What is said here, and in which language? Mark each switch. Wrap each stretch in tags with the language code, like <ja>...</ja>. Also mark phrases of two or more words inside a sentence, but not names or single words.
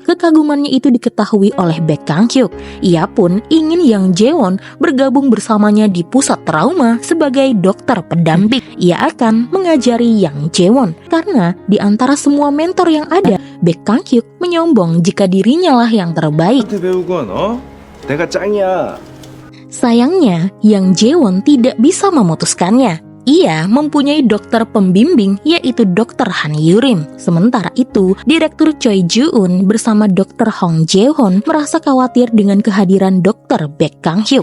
<id>Kekagumannya itu diketahui oleh Baek Kang Hyuk. Ia pun ingin Yang Jae-won bergabung bersamanya di pusat trauma sebagai dokter pendamping. Ia akan mengajari Yang Jae-won karena di antara semua mentor yang ada, Baek Kang Hyuk menyombong jika dirinya lah yang terbaik.</id> <ko>배우건 내가 짱이야.</ko> <id>Sayangnya, Yang Jae-won tidak bisa memutuskannya. ia mempunyai dokter pembimbing yaitu Dr. Han Yurim. Sementara itu, Direktur Choi Ju-un bersama Dr. Hong Jae-hoon merasa khawatir dengan kehadiran Dr. Baek Kang-hyuk.</id>